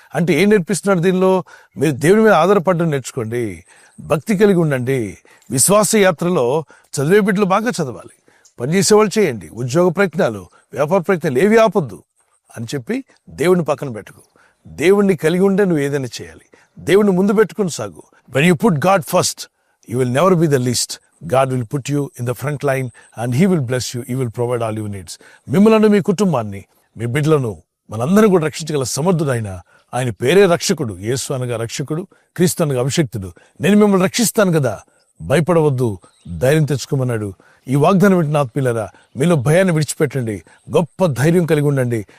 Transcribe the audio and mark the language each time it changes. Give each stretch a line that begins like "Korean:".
Telugu: అంటే ఏం నేర్పిస్తున్నాడు దీనిలో? మీరు దేవుని మీద ఆధారపడడం నేర్చుకోండి, భక్తి కలిగి ఉండండి. విశ్వాస యాత్రలో చదివే బిడ్డలు బాగా చదవాలి, పనిచేసేవాళ్ళు చేయండి, ఉద్యోగ ప్రయత్నాలు, వ్యాపార ప్రయత్నాలు ఏవి ఆపొద్దు అని చెప్పి దేవుడిని పక్కన పెట్టుకో. దేవుణ్ణి కలిగి ఉంటే నువ్వు ఏదైనా చేయాలి. దేవుణ్ణి ముందు పెట్టుకుని సాగు.
English: When you put God first, you will never be the least. God will put you in the front line and He will bless you. He will provide all your needs.
Telugu: మిమ్మల్ని, మీ కుటుంబాన్ని, మీ బిడ్డలను, మనందరం కూడా రక్షించగల సమర్థుడైన ఆయన పేరే రక్షకుడు. యేసు అనగా రక్షకుడు, క్రీస్తు అనగా అభిషక్తుడు. నేను మిమ్మల్ని రక్షిస్తాను కదా, భయపడవద్దు, ధైర్యం తెచ్చుకోమన్నాడు. ఈ వాగ్దానం వింటున్న ఆత్మీయులారా, మీలో భయాన్ని విడిచిపెట్టండి, గొప్ప ధైర్యం కలిగి ఉండండి.